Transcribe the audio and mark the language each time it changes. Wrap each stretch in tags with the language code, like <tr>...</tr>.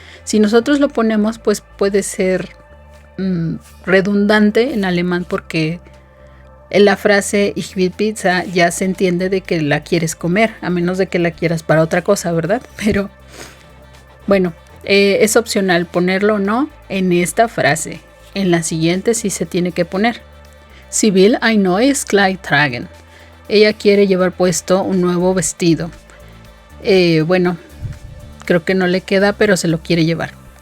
<es>Si nosotros lo ponemos, pues puede ser redundante en alemán, porque en la frase</es> <de>Ich will Pizza</de> <es>ya se entiende de que la quieres comer, a menos de que la quieras para otra cosa, ¿verdad? Pero bueno, es opcional ponerlo o no en esta frase. En la siguiente sí se tiene que poner.</es> <de>Sie will ein neues Kleid tragen.</de> <es>Ella quiere llevar puesto un nuevo vestido. Bueno, creo que no le queda, pero se lo quiere llevar.</es>